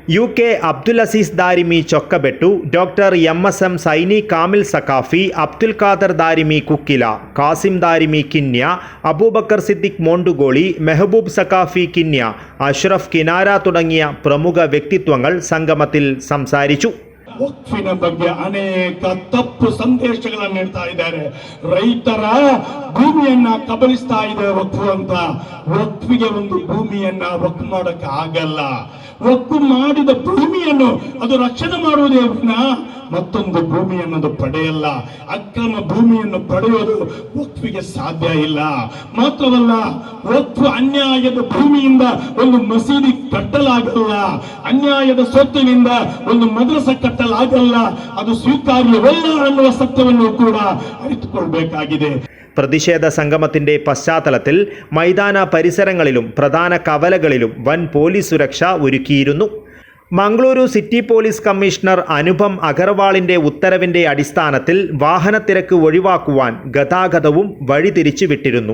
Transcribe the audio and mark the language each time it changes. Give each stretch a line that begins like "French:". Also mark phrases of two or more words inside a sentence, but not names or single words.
Malayalam: UK അബ്ദുൽ അസീസ് ദാരിമി ചൊക്കബെട്ടു, ഡോക്ടർ MSM സൈനി കാമിൽ സക്കാഫി, അബ്ദുൽ ഖാദർ ദാരിമി കുക്കില, കാസിം ദാരിമി കിന്യ, അബൂബക്കർ സിദ്ദിഖ് മോണ്ടുഗോളി, മെഹബൂബ് സക്കാഫി കിന്യ, അഷ്റഫ് കിനാര തുടങ്ങിയ പ്രമുഖ വ്യക്തിത്വങ്ങൾ സംഗമത്തിൽ സംസാരിച്ചു.
Kannada: ವಕ್ಫಿನ ಬಗ್ಗೆ ಅನೇಕ ತಪ್ಪು ಸಂದೇಶಗಳನ್ನು ನೀಡ್ತಾ ಇದ್ದಾರೆ. ರೈತರ ಭೂಮಿಯನ್ನ ಕಬಳಿಸ್ತಾ ಇದೆ ವಕ್ಫು ಅಂತ. ವಕ್ಫಿಗೆ ಒಂದು ಭೂಮಿಯನ್ನ ವಕ್ಫ್ ಮಾಡಕ್ಕೆ ಆಗಲ್ಲ. ವಕ್ಫ್ ಮಾಡಿದ ಭೂಮಿಯನ್ನು ಅದು ರಕ್ಷಣೆ ಮಾಡುವುದೇ ವಿನಃ ಮತ್ತೊಂದು ಭೂಮಿಯನ್ನು ಪಡೆಯಲ್ಲ. ಅಕ್ರಮ ಭೂಮಿಯನ್ನು ಪಡೆಯುವುದು ವಕ್ಫಿಗೆ ಸಾಧ್ಯ ಇಲ್ಲ. ಮಾತ್ರವಲ್ಲ, ವಕ್ಫ್ ಅನ್ಯಾಯದ ಭೂಮಿಯಿಂದ ಒಂದು ಮಸೀದಿ ಕಟ್ಟಲಾಗಲ್ಲ, ಅನ್ಯಾಯದ ಸ್ವತ್ತಿನಿಂದ ಒಂದು ಮದ್ರಸ ಕಟ್ಟಲಾಗಲ್ಲ. ಅದು ಸ್ವೀಕಾರ್ಯವಲ್ಲ ಅನ್ನುವ ಸತ್ಯವನ್ನು ಕೂಡ ಅರಿತುಕೊಳ್ಬೇಕಾಗಿದೆ.
Malayalam: പ്രതിഷേധ സംഗമത്തിന്റെ പശ്ചാത്തലത്തിൽ മൈതാന പരിസരങ്ങളിലും പ്രധാന കവലകളിലും വൻ പോലീസ് സുരക്ഷ ഒരുക്കിയിരുന്നു. മംഗളൂരു സിറ്റി പോലീസ് കമ്മീഷണർ അനുപം അഗർവാളിന്റെ ഉത്തരവിന്റെ അടിസ്ഥാനത്തിൽ വാഹനത്തിരക്ക് ഒഴിവാക്കുവാൻ ഗതാഗതവും വഴിതിരിച്ചു വിട്ടിരുന്നു.